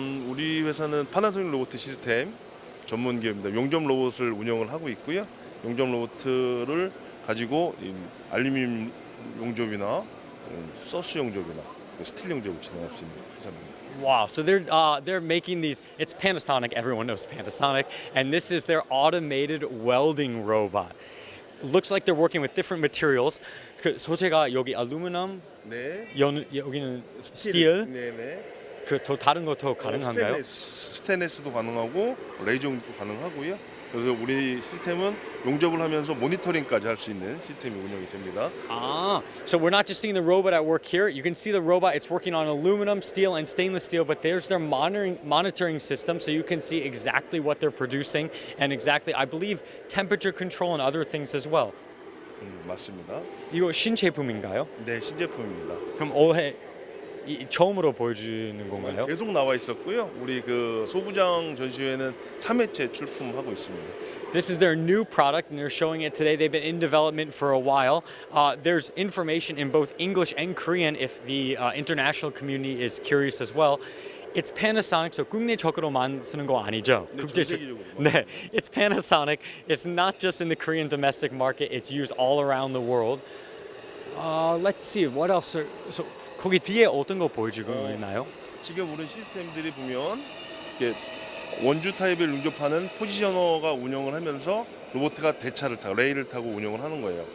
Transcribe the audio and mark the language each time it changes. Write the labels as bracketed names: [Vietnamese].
[Korean] 우리 회사는 파나소닉 로봇 시스템 전문 기업입니다. 용접 로봇을 운영을 하고 있고요. 용접 로봇을 가지고 알루미늄 용접이나 서스 용접이나 스틸 용접을 진행할 수 있는 회사입니다. [English] Wow, so they're making these. It's Panasonic. Everyone knows Panasonic, and this is their automated welding robot. Looks like they're working with different materials. [Korean] 그 소재가 여기 알루미늄, 네. 여기는 스틸. 네네. 그 더 다른 것도 가능한가요? 스테인리스도 가능하고 레이저도 가능하고요. 그래서 우리 시스템은 용접을 하면서 모니터링까지 할 수 있는 시스템이 운영이 됩니다. [English] So we're not just seeing the robot at work here. You can see the robot. It's working on aluminum, steel, and stainless steel. But there's their monitoring system, so you can see exactly what they're producing and exactly, I believe, temperature control and other things as well. [Korean] 맞습니다. 이거 신제품인가요? 네, 신제품입니다. 그럼 올해 처음으로 보여주는 건가요? 계속 나와 있었고요. 우리 그 소부장 전시회는 3회째 출품하고 있습니다. [English] This is their new product and they're showing it today. They've been in development for a while. There's information in both English and Korean if the international community is curious as well. It's Panasonic, so [Korean] 국내적으로만 쓰는 거 아니죠? 네, 전 세계적으로. [English] 네, it's Panasonic. It's not just in the Korean domestic market. It's used all around the world. Let's see, what else? [Korean] So 거기 뒤에 어떤 거 보여주고 있나요? 지금 우리 시스템들이 보면 이렇게 원주 타입을 용접하는 포지셔너가 운영을 하면서 로봇가 대차를 타고 레일을 타고 운영을 하는 거예요.